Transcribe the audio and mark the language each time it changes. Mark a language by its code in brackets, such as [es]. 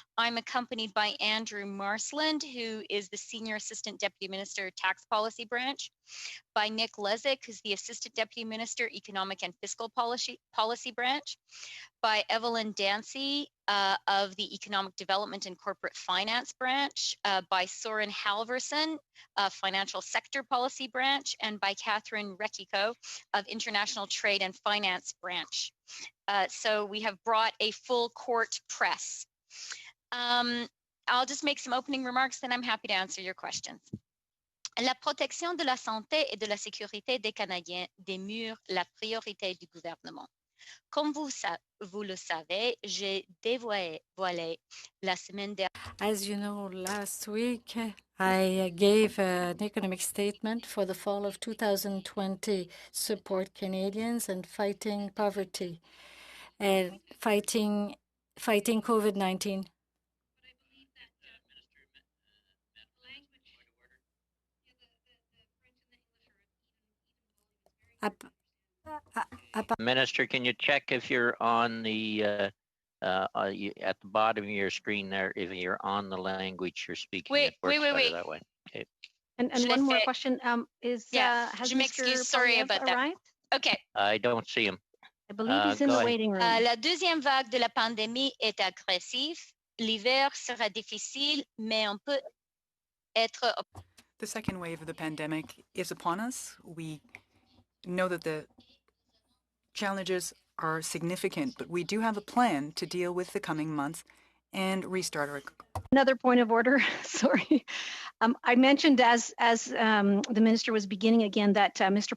[en] I'm accompanied by Andrew Marsland, who is the Senior Assistant Deputy Minister, Tax Policy Branch, by Nick Lezick, who's the Assistant Deputy Minister, Economic and Fiscal Policy Branch, by Evelyn Dancy of the Economic Development and Corporate Finance Branch, by Soren Halverson, Financial Sector Policy Branch, and by Catherine Rekiko of International Trade and Finance Branch. So we have brought a full court press. I'll just make some opening remarks, then I'm happy to answer your questions. [fr] La protection de la santé et de la sécurité des Canadiens demeure la priorité du gouvernement. Comme vous le savez, j'ai dévoilé la semaine dernière. [en] As you know, last week I gave an economic statement for the fall of 2020, support Canadians and fighting poverty and fighting COVID-19. Minister, can you check if you're on the at the bottom of your screen there, if you're on the language you're speaking? Wait. That way. Okay. And one more question has Mr. Sorry about that. arrived? Okay. I don't see him. I believe he's in the waiting room. [fr] La deuxième vague de la pandémie est agressive. L'hiver sera difficile, mais on peut être. [en] The second wave of the pandemic is upon us. We know that the challenges are significant, but we do have a plan to deal with the coming months and restart our. Another point of order. Sorry, I mentioned as the minister was beginning again that Mr.